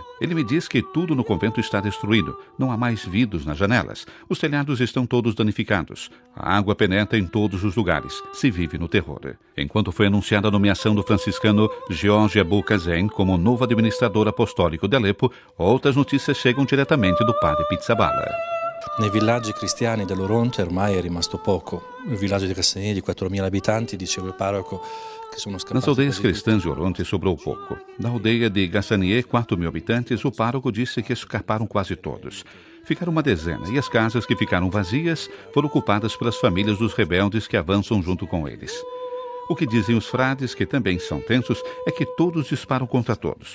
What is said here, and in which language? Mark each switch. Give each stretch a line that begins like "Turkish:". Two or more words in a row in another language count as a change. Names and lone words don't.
Portuguese: Ele me diz que tudo no convento está destruído, não há mais vidros nas janelas, os telhados estão todos danificados, a água penetra em todos os lugares, se vive no terror. Enquanto foi anunciada a nomeação do franciscano George Abu Kazen como novo administrador apostólico de Alepo, outras notícias chegam diretamente do Padre Pizzaballa.
Italian: Nei villaggi cristiani dell'Oronte ormai è rimasto poco. Il villaggio di Cassani di 4.000 abitanti, diceva il parroco, che sono scappati.
Portuguese: Nas aldeias cristãs de Oronte sobrou pouco. Na aldeia de Gassanier, 4.000 habitantes, o pároco disse que escaparam quase todos. Ficaram uma dezena, e as casas que ficaram vazias foram ocupadas pelas famílias dos rebeldes que avançam junto com eles. O que dizem os frades, que também são tensos, é que todos disparam contra todos.